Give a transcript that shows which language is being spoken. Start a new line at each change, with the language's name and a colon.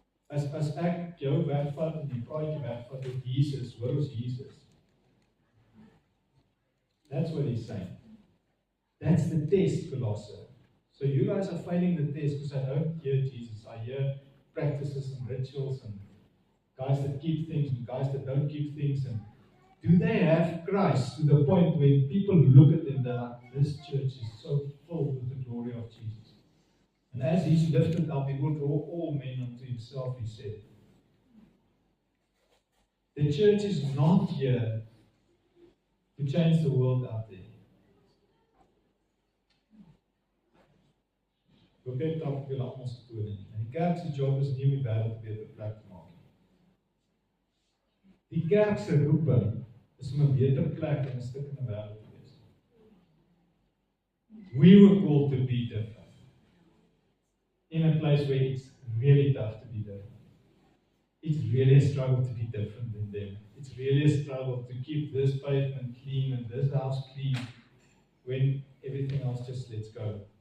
Afrikaans: As ek jou wegvat en die praatjie wegvat met Jesus, hoor ons Jesus.
English: That's what he's saying. That's the test, Colossae. So you guys are failing the test because I don't hear Jesus. I hear practices and rituals and guys that keep things and guys that don't keep things. And do they have Christ to the point where people look at them that this church is so full with the glory of Jesus? And as he's lifted up, he will draw all men unto himself, he said. The church is not here to change the world out there.
Afrikaans: Ek het dalk wil almal se tone. En die kerk se job is nie om die wêreld 'n beter plek te maak nie. Die kerk se roeping is om 'n beter plek en 'n stuk in die wêreld te wees.
English: We were called to be different. In a place where it's really tough to be different. It's really a struggle to be different than them. It's really a struggle to keep this pavement clean and this house clean when everything else just lets go.